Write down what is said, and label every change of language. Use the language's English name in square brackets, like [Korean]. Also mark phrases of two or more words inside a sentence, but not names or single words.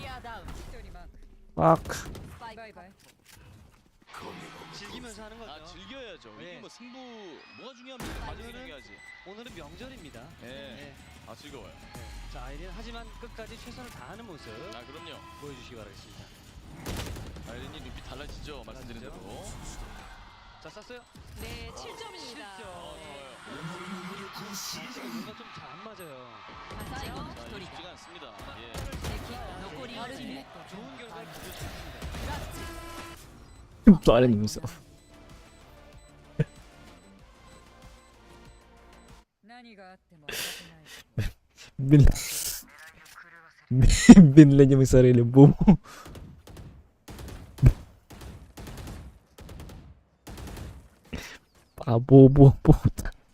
[Korean] Fuck. 즐기면서 하는 거죠. 아 즐겨야죠. 네. 이게 뭐 승부 뭐가 중요합니까? 과정이 오늘은- 중요하지. 오늘은 명절입니다. 예. 네. 아 즐거워요. 자, 아이린 하지만 끝까지 최선을 다하는 모습 아 그럼요. 보여주시기 바라겠습니다. 아이린이 눈빛 달라지죠. 말씀드린 대로. 자, 쐈어요. 네, 7점입니다. 지금 뭔가 좀 잘 안 맞아요. 자, 이거 쉽지가 않습니다. 예. 좋은 결과를 기대했습니다. [Filipino] Parang himself. Bin... Binlan niya yung sarili. Boom. Pakabobo ang puta.